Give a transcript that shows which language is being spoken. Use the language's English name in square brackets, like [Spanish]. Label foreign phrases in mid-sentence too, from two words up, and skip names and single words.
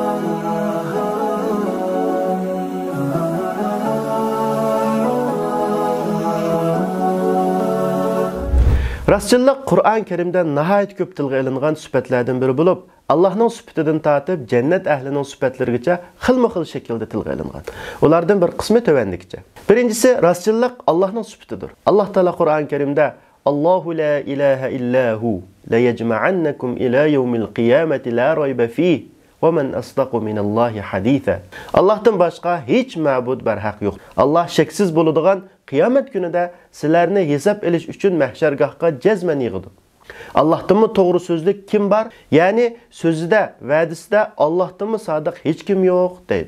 [Uzbek] Rastchilik Qur'on Karimda nihoyat ko'p tilga ilingan sifatlardan biri bo'lib, Allohning sifatidan tortib jannat ahlining sifatlarigacha xilma-xil shaklda tilga ilingan. Ulardan bir qismi tovandikicha. Birinchisi, rastchilik Allohning sifatidir. Alloh taolo Qur'on Karimda [Arabic] الله لا إله إلا هو ليجمعنكم إلى يوم القيامة لا ريب فيه ومن أصدق من الله حديثا. [Uzbek] Allohdan boshqa hech ma'bud barhaq yo'q. Alloh shaksiz bo'ladigan qiyomat kunida sizlarni hisob olish uchun mahshargohga jazman yig'idi. Allohdanmi to'g'ri so'zlik kim bor? Ya'ni so'zida, va'dasida Allohdanmi sodiq hech kim yo'q deydi.